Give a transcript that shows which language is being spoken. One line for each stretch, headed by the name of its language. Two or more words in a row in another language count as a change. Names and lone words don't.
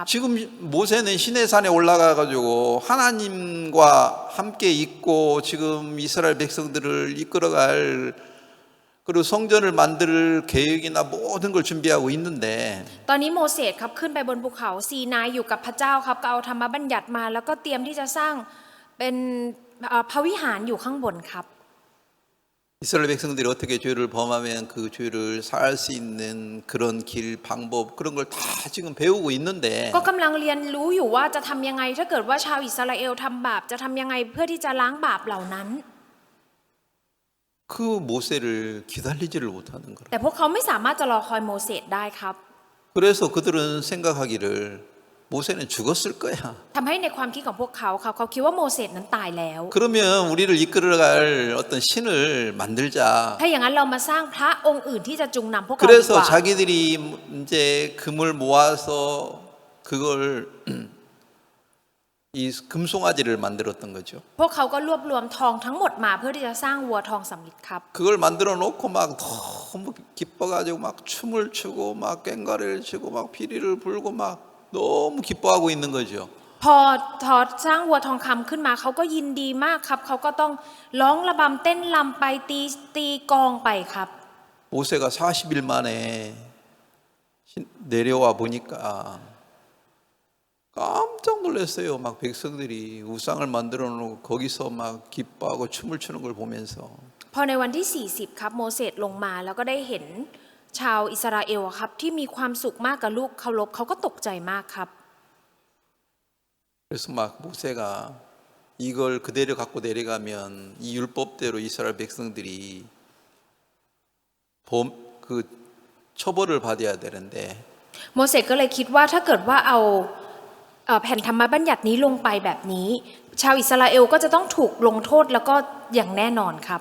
Korean: 지금 모세는 시내산에 올라가 가지고 하나님과 함께 있고 지금 이스라엘 백성들을 이끌어갈 그리고 성전을 만들 계획이나 모든 걸 준비하고 있는데
Thai: ตอนนี้โมเสสครับขึ้นไปบนภูเขาซีนายอยู่กับพระเจ้าครับก็เอาธรรมบัญญัติมา แล้วก็เตรียมที่จะสร้างเป็นพระวิหารอยู่ข้างบนครับ
Korean: 이스라엘 백성들이 어떻게 죄를 범하면 그 죄를 살 수 있는 그런 길 방법 그런 걸 다 지금 배우고 있는데
Thai: ก็กำลังเรียนรู้อยู่ว่าจะทำยังไงถ้าเกิดว่าชาวอิสราเอลทำบาปจะทำยังไงเพื่อที่จะล้างบาปเหล่านั้น
Korean: 그 모세를 기다리지를 못하는 거라.
Thai: แต่พวกเขาไม่สามารถจะรอคอยโมเสสได้ครับ
Korean: 그래서 그들은 생각하기를 모세는 죽었을 거야.
Thai: ทำให้ในความคิดของพวกเขาครับเขาคิดว่าโมเสสนั้นตายแล้ว
Korean: 그러면 우리를 이끌어갈 어떤 신을 만들자.
Thai: ถ้าอย่างนั้นเรามาสร้างพระองค์อื่นที่จะจุงนำพวกเราดีก
Korean: 그래서
Thai: ว่า
Korean: 자기들이 이제 금을 모아서 그걸 이 금송아지를 만들었던 거죠.
Thai: พวกเขาก็รวบรวมทองทั้งหมดมาเพื่อที่จะสร้างวัวทองสำริดครับ
Korean: 그걸 만들어 놓고 막 너무 기뻐가지고 막 춤을 추고 막 꽹과리를 치고 막 피리를 불고 막 너무 기뻐하고 있는 거죠.
Thai: พอสร้างวัวทองคำขึ้นมาเขาก็ยินดีมากครับเขาก็ต้องร้องระบำเต้นรำไปตีกลองไปครับ
Korean: 모세가 40일 만에 내려와 보니까 깜짝 놀랐어요. 막 백성들이 우상을 만들어 놓고 거기서 막 기뻐하고 춤을 추는 걸 보면서
Thai: พอในวันที่40ครับโมเสสลงมาแล้วก็ได้เห็นชาวอิสราเอลครับที่มีความสุขมากกับลูกเคารพเขาก็ตกใจมากครับ
Korean: 그래서 막 모세가 이걸 그대로 갖고 내려가면 이 율법대로 이스라엘 백성들이 그 처벌을 받아야 되는데
Thai: โมเสสก็เลยคิดว่าถ้าเกิดว่าเอาแผ่นธรรมบัญญัตินี้ลงไปแบบนี้ ชาวอิสราเอลก็จะต้องถูกลงโทษแล้วก็อย่างแน่นอนครับ